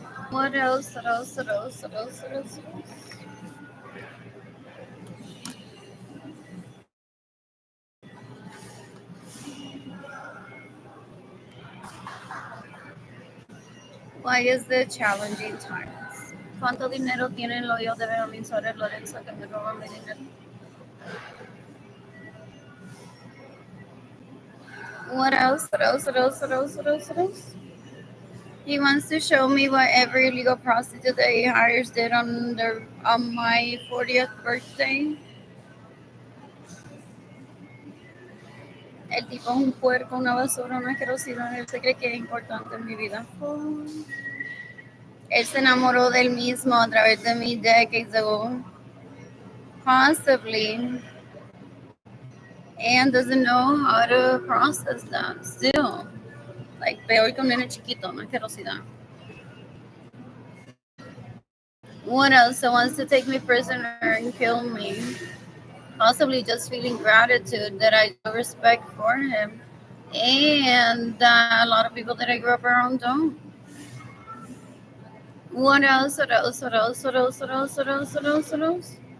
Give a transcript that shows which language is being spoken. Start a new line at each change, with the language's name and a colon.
English: What else? What else? What else? What else? What else? What else? Why is the challenging times?
Spanish: ¿Cuánto dinero tienen los hijos de Benjamin Suárez Lorenzo que me roban mi dinero?
English: What else? What else? What else? What else? What else? What else? He wants to show me what every illegal prostitute that he hires did on my 40th birthday.
Spanish: El tipo es un puerco, una basura, una asquerosidad. Él se cree que es importante en mi vida. Él se enamoró del mismo a través de mí
English: decades ago, possibly, and doesn't know how to process that still.
Spanish: Like, peor que un nene chiquito, una asquerosidad.
English: What else? So wants to take me prisoner and kill me. Possibly just feeling gratitude that I do respect for him. And a lot of people that I grew up around don't. What else? What else? What else? What else? What else? What else? What else? What else?